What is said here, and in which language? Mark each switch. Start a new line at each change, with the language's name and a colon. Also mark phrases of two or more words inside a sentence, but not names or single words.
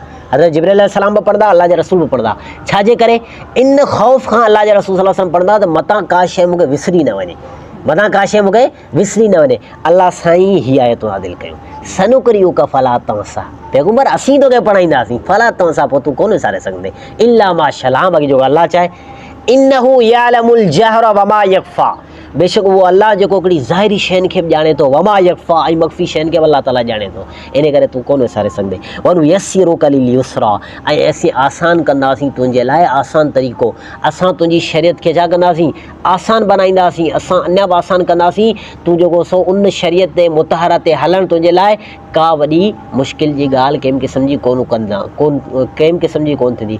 Sindhi: हज़रत जिब्राइल अलैहिस्सलाम बि पढ़ंदा, अल्लाह जे रसूल बि पढ़ंदा। छाजे करे, इन ख़ौफ़ खां अल्लाह जे रसूल
Arabic: صلى الله عليه وسلم
Sindhi: पढ़ंदा त मतां का शइ मूंखे विसरी न वञे, मतां का शइ मूंखे विसरी न वञे। अल्लाह साईं हीअ आयत नाज़िल कयूं,
Arabic: سنقرئك فلا تنسى,
Sindhi: पैगम्बर असीं तोखे पढ़ाईंदासीं।
Arabic: فلا تنسى,
Sindhi: पोइ तूं कोन विसारे सघंदे।
Arabic: إلا ما شاء الله,
Sindhi: बाक़ी जेको अल्लाह चाहे।
Arabic: إنه يعلم الجهر وما يخفى,
Sindhi: बेशक वो अल्लाह जो हिकिड़ी ज़ाहिरी शयुनि खे बि ॼाणे थो,
Arabic: وما يخفى
Sindhi: ऐं मख़फ़ी शयुनि खे बि अल्लाह ताला ॼाणे थो, इन करे तूं कोन विसारे सघंदे।
Arabic: ونيسرك لليسرى,
Sindhi: ऐं असीं आसान कंदासीं तुंहिंजे लाइ आसान तरीक़ो। असां तुंहिंजी शरीयत खे छा कंदासीं, आसान बनाईंदासीं। असां अञा बि आसान कंदासीं। तूं जेको सो उन शरीयत ते मुतहरा ते हलणु तुंहिंजे लाइ का वॾी मुश्किल जी ॻाल्हि कंहिं क़िस्म जी कंहिं क़िस्म जी कोन थींदी।